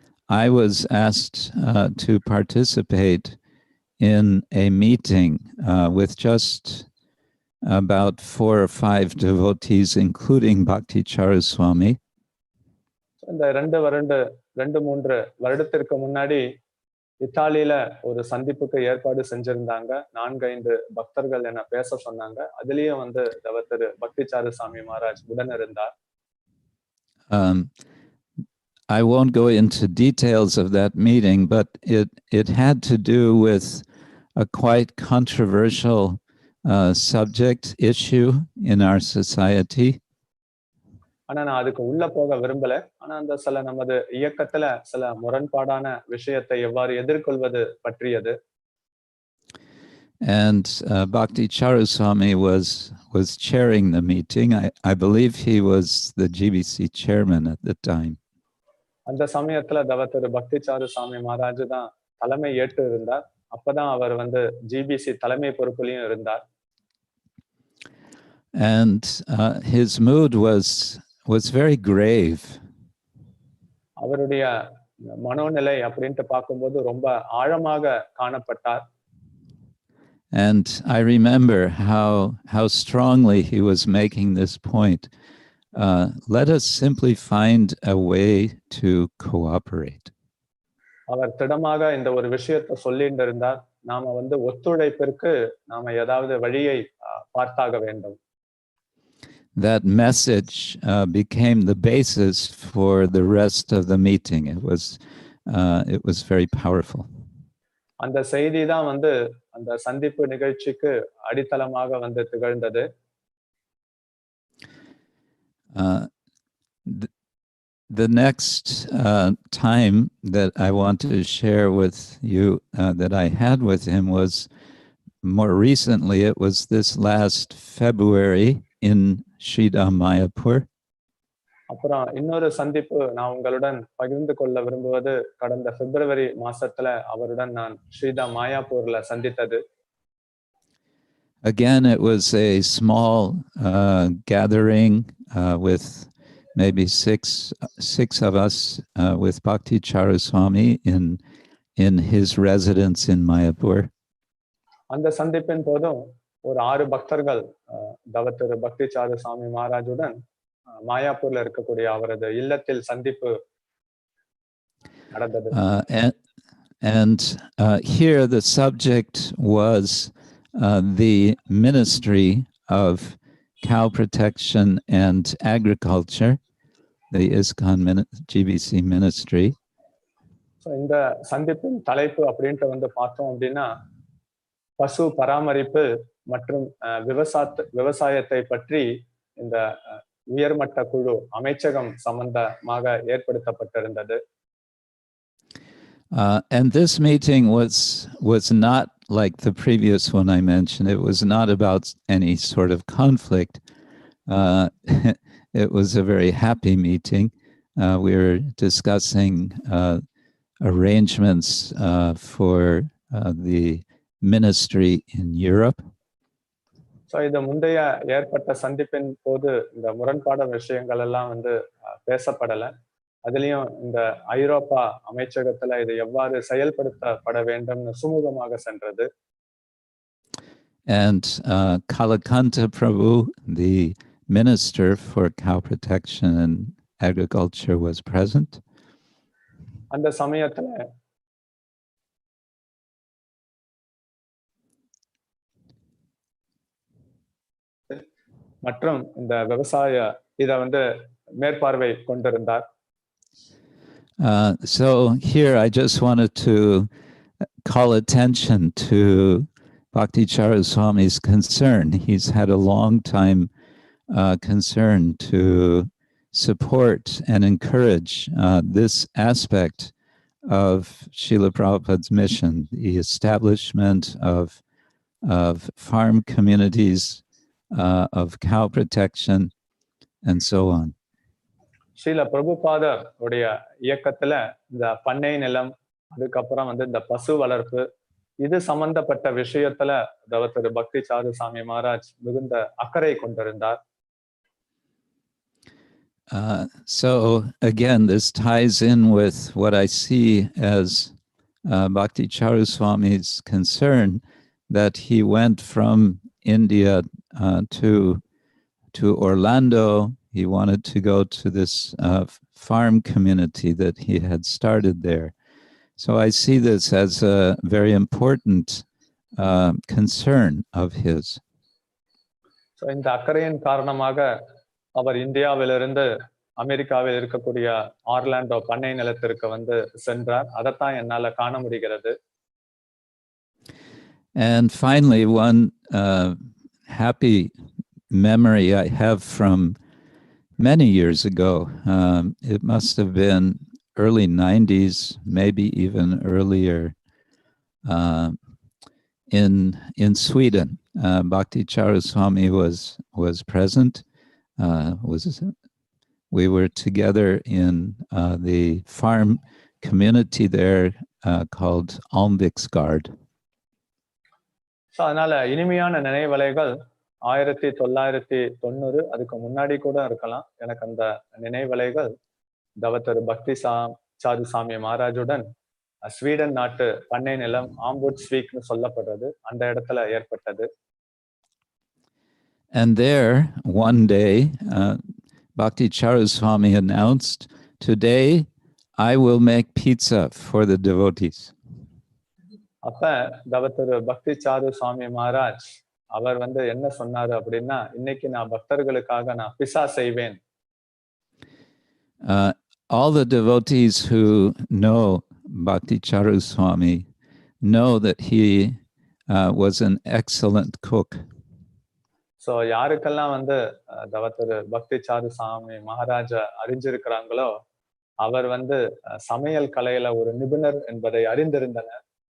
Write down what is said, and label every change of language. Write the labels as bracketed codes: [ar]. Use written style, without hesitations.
[en] I was asked to participate in a meeting with just about 4 or 5 devotees, including Bhakti Charu Swami. [ta] இந்த 2-3 வருடத்திற்கு முன்னாடி இத்தாலியில ஒரு சந்திப்புக்கு ஏற்பாடு செஞ்சிருந்தாங்க. 4-5 பக்தர்கள் என்ன பேச சொன்னாங்க. அதுலயும் வந்து திரு பக்தி சாரு சாமி மகாராஜ் உடன் இருந்தார். [en] I won't go into details of that meeting, but it had to do with a quite controversial subject issue in our society. [ta] ஆனா நான் அதுக்கு உள்ள போக விரும்பல. ஆனா அந்த நமது இயக்கத்துல சில முரண்பாடான விஷயத்தை எவ்வாறு எதிர்கொள்வது பற்றியது. [en] And Bhakti Charu Swami was chairing the meeting. I believe he was the GBC chairman at the time. [ta] அந்த சமயத்துல திரு பக்தி சாரு சுவாமி மகாராஜ் தான் தலைமை ஏற்று இருந்தார். அப்பதான் அவர் வந்து ஜிபிசி தலைமை பொறுப்புலையும் இருந்தார். [en] And his mood was very grave. [ta] அவருடைய மனோநிலை அப்படின்ட்டு பார்க்கும்போது ரொம்ப ஆழமாக காணப்பட்டார். [en] And I remember how strongly he was making this point. Let us simply find a way to cooperate. [ta] அவர் திடமாக இந்த ஒரு விஷயத்தை சொல்லிட்டு இருந்தார். நாம வந்து ஒத்துழைப்பிற்கு நாம ஏதாவது வழியை பார்த்தாக வேண்டும். [en] That message became the basis for the rest of the meeting. It was very powerful. [ta] அந்த செய்தி தான் வந்து அந்த சந்திப்பு நிகழ்ச்சிக்கு அடித்தளமாக வந்து திகழ்ந்தது. [en] The next time that I want to share with you that I had with him was more recently. It was this last February in Sridhar Mayapur. [ta] அப்புறம் இன்னொரு சந்திப்பு நான் உங்களுடன் பகிர்ந்து கொள்ள விரும்புவது கடந்த பிப்ரவரி மாசத்துல அவருடன் நான் ஸ்ரீதாம் மாயாப்பூர்ல சந்தித்தது. [en] Again, it was a small gathering with maybe six of us with Bhakti Charu Swami in his residence in Mayapur. [ta] அந்த சந்திப்பின் போதும் ஒரு 6 பக்தர்கள் திரு பக்தி சாரு சுவாமி மகாராஜுடன் மாயாப்பூர்ல இருக்கக்கூடிய அவரது இல்லத்தில் சந்திப்பு நடந்தது. [en] And here the subject was the ministry of cow protection and agriculture, the ISKCON GBC ministry. [ta] So இந்த சந்திப்பின் தலைப்பு அப்படின்ட்டு வந்து பார்த்தோம் அப்படின்னா பசு பராமரிப்பு மற்றும் விவசாயத்தை பற்றி இந்த உயர்மட்ட குழு அமைச்சகம் சம்பந்தமாக ஏற்படுத்தப்பட்டிருந்தது. [en] And this meeting was not like the previous one I mentioned. It was not about any sort of conflict. It was a very happy meeting. We were discussing arrangements for the ministry in Europe. [ta] So இந்த முந்தைய ஏற்பட்ட சந்திப்பின் போது இந்த முரண்பாடு விஷயங்கள் எல்லாம் வந்து பேசப்படல. அதுலயும் இந்த ஐரோப்பா அமைச்சகத்துல இது எவ்வாறு செயல்படுத்தப்பட வேண்டும்னு சுமூகமாக சென்றது. [en] And Kalakanta Prabhu, the minister for cow protection and agriculture, was present. [ta] அந்த சமயத்துல மற்றும் இந்த விவசாய இத வந்து மேற்பார்வை கொண்டிருந்தார். [en] So here I just wanted to call attention to Bhakti Charu Swami's concern. He's had a long time concern to support and encourage this aspect of Srila Prabhupada's mission, the establishment of farm communities, of cow protection, and so on. [ta] Srila Prabhupada உடைய இயக்கத்துல இந்த பண்ணை நிலம், அதுக்கப்புறம் வந்து இந்த பசு வளர்ப்பு, இது சம்பந்தப்பட்ட விஷயத்துல திரு பக்தி சாரு சாமி மகாராஜ் மிகுந்த அக்கறை கொண்டிருந்தார். [en] So again, this ties in with what I see as Bhakti Charu Swami's concern that he went from India to Orlando. He wanted to go to this farm community that he had started there. So I see this as a very important concern of his. [ta] So இந்த அக்கறையின் காரணமாக அவர் இந்தியாவிலிருந்து அமெரிக்காவில் இருக்கக்கூடிய Orlando பண்ணை நிலத்திற்கு வந்து சென்றார். அதைத்தான் என்னால காண முடிகிறது. [en] And finally, one happy memory I have from many years ago, it must have been early 90s, maybe even earlier, in Sweden. Bhakti Charu Swami was present, was we were together in the farm community there called Almviksgard. [ta] So அதனால இனிமையான நினைவலைகள் 1990 அதுக்கு முன்னாடி கூட இருக்கலாம். எனக்கு அந்த நினைவலைகள் தவத்தர் பக்தி சாரு சாமி மகாராஜுடன் ஸ்வீடன் நாட்டு பண்ணை நிலம் ஆம்புட்ஸ்வீக்னு சொல்லப்படுறது அந்த இடத்துல ஏற்பட்டது. [en] And there, one day, Bhakti Charu Swami announced, "Today, I will make pizza for the devotees." [ta] அப்ப தவத்தர் பக்தி சாரு சுவாமி மகாராஜ் அவர் வந்து என்ன சொன்னாரு அப்படின்னா, இன்னைக்கு நான் பக்தர்களுக்காக நான் பிசா செய்வேன். [en] All the devotees who know Bhakti Charu Swami know that he was an excellent cook. [ta] So யாருக்கெல்லாம் வந்து தவத்தர் பக்தி சாரு சாமி மகாராஜ அறிஞ்சிருக்கிறாங்களோ அவர் வந்து சமையல் கலையில ஒரு நிபுணர் என்பதை அறிந்திருந்தனர்.